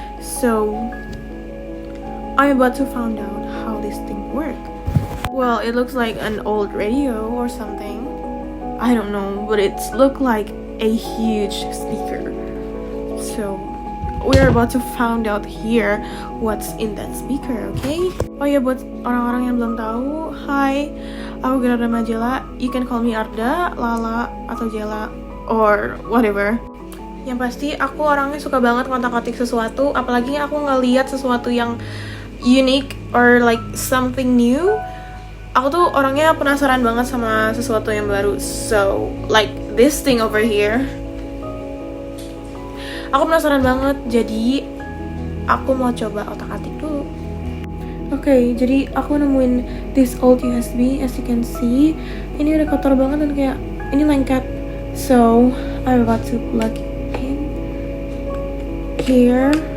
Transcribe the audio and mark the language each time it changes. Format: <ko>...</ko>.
<en>So I'm about to find out how this thing works. Well, it looks like an old radio or something. I don't know, but it's look like a huge speaker. So we're about to find out here what's in that speaker, okay?</en> <id>Oh ya, buat orang-orang yang belum tahu, hi, aku Gerarda Majela.</id> <en>You can call me Arda, Lala,</en> <id>atau</id> <en>Jela, or whatever.</en> <id>Yang pasti aku orangnya suka banget ngotak-ngatik sesuatu, apalagi aku ngeliat sesuatu yang</id> <en>unique or like something new.</en> <id>Aku tuh orangnya penasaran banget sama sesuatu yang baru.</id> <en>So, like this thing over here.</en> <id>Aku penasaran banget, jadi aku mau coba otak-atik dulu. Oke, jadi aku nemuin</id> <en>this old USB, as you can see.</en> <id>Ini udah kotor banget dan kayak ini lengket.</id> <en>So, I'm about to plug in here.</en>